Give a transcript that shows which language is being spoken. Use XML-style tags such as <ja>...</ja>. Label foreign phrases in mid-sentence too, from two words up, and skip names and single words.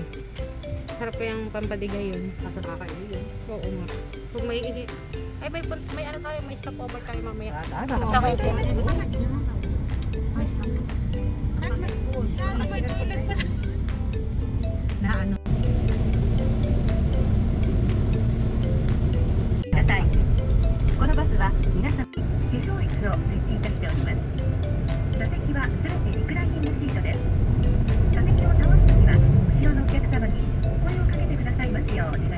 <tl>Sarap ko yung pampadigay yun. Kaso nakakainin yun. Oo nga. Kung may ay may ano tayo, may stopover tayo mamaya. Ano? Sa may na ano.</tl> <ja>このバスは皆様に化粧室を設置いたしております。座席はすべてリクライニングシートです。座席を倒すときは後ろのお客様にお声をかけてくださいますよう</ja>